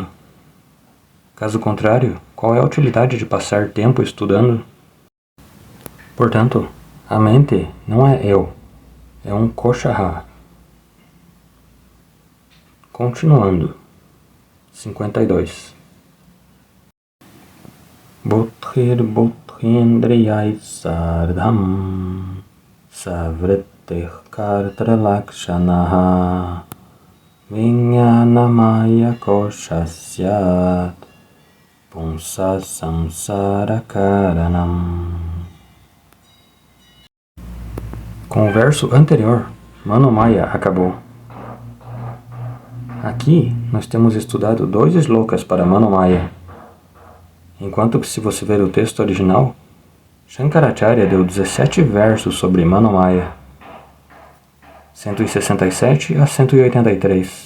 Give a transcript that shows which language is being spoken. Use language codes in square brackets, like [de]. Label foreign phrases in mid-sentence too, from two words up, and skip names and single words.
[pt] Caso contrário, qual é a utilidade de passar tempo estudando? Portanto, a mente não é eu, é um Koshaha. Continuando. 52. [sa] बुद्धिर् बुद्धीन्द्रियैः सार्धं सवृत्तिः कर्तृलक्षणः विज्ञानमय कोशः स्यात् पुंसः संसार कारणम्. [pt] Com o verso anterior, Manomaya acabou. Aqui nós temos estudado 2 slokas para Manomaya, enquanto que se você ver o texto original, Shankaracharya deu 17 versos sobre Manomaya, 167 a 183.